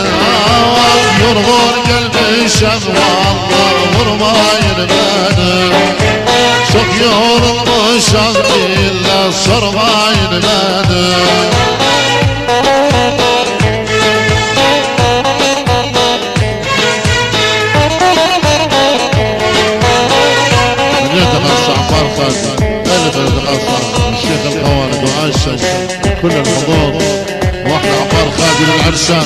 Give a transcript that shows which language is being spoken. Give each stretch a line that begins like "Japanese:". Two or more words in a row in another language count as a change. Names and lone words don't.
Turkish: Yorgun gelmişim vallahi, vurmayın beni. Çok yorulmuşum illa, sormayın beni.
Arabic: الشيخ القوالد وعاشر كل الحضور واحنا عمار خادم العرسان.